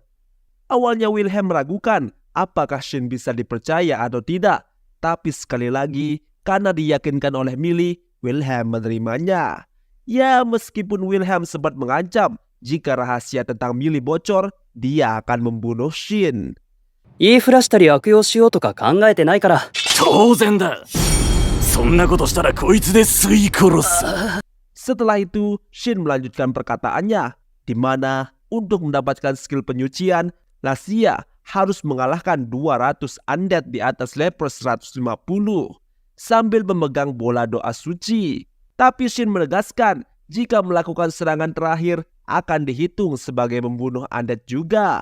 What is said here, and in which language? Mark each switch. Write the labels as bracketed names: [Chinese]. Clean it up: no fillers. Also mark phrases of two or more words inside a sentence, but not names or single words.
[Indonesian] Awalnya Wilhelm meragukan apakah Shin bisa dipercaya atau tidak. Tapi sekali lagi, karena diyakinkan oleh Millie, Wilhelm menerimanya. Ya, meskipun Wilhelm sempat mengancam jika rahasia tentang Millie bocor, dia akan membunuh Shin. [Japanese] 言いふらしたり悪用しようとか考えてないから。当然だ。そんなことしたらこいつで吸い殺す。 [Indonesian] Setelah itu, Shin melanjutkan perkataannya, di mana untuk mendapatkan skill penyucian, Lassia harus mengalahkan 200 undead di atas level 150 sambil memegang bola doa suci. Tapi Shin menegaskan jika melakukan serangan terakhir akan dihitung sebagai membunuh undead juga.